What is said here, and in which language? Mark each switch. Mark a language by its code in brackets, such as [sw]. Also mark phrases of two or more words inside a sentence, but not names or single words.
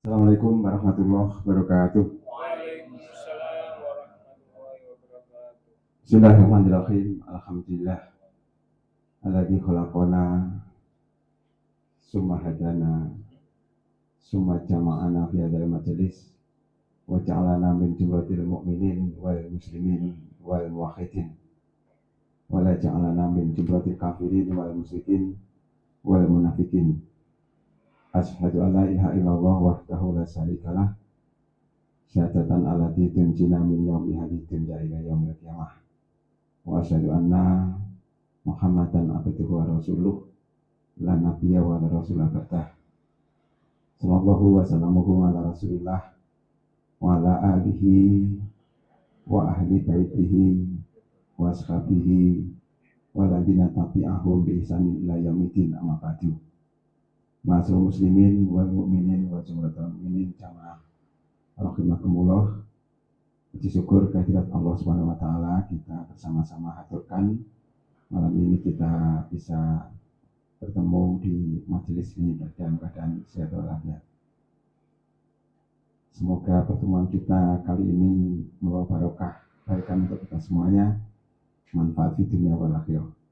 [ar] السلام عليكم ورحمة الله وبركاته. وعليكم السلام ورحمة الله وبركاته. بسم الله الرحمن الرحيم. الحمد لله الذي خلقنا ثم هدانا ثم جمعنا في هذا المجلس وجعلنا من جملة المؤمنين والمسلمين والموحدين ولا جعلنا من جملة الكافرين والمشركين والمنافقين. أشهد أن لا إله إلا الله وحده لا شريك له شهادة التي تنجينا من يوم حديد إلى يوم القيامة. وأشهد أن محمدا عبده ورسوله لا نبي ولا رسول بعده. صلى الله وسلمه على رسول الله وعلى آله وأهل بيته وأصحابه والذين تبعهم بإحسان إلى يوم الدين أما بعد. معاشر المسلمين والمؤمنين وجملة المؤمنين جماعة رحمكم الله. [id] Puji syukur kehadirat Allah [ar] سبحانه وتعالى [id] kita bersama-sama haturkan malam ini kita bisa bertemu di majelis ini dalam keadaan sehat walafiat. Semoga pertemuan kita kali ini membawa barokah kebaikan untuk kita semuanya, manfaat di dunia [ar] والآخرة.